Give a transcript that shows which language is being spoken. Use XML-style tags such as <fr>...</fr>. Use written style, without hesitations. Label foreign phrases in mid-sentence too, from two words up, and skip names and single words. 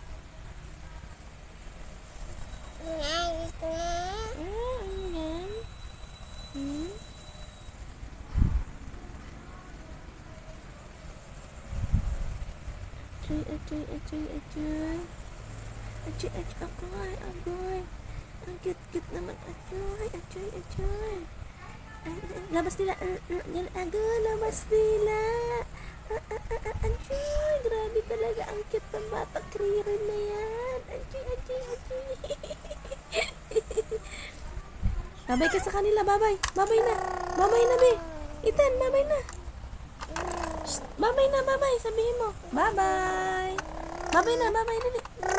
<tl>Ano yan? Ajoy, ajoy, ajoy, ajoy. Ajoy, ajoy, agoy, agoy. Ang cute-cute naman, ajoy, ajoy, ajoy. Labas nila, agoy, labas nila. Ajoy, grabe talaga, ang cute ng bata, Kriren na yan. Ajoy, ajoy, ajoy. Babay ka sa kanila, babay. Babay na. Babay na, be. Ethan, babay na. Shh, babay na, babay. Sabihin mo. Babay. Babay na, babay. Dali.</tl>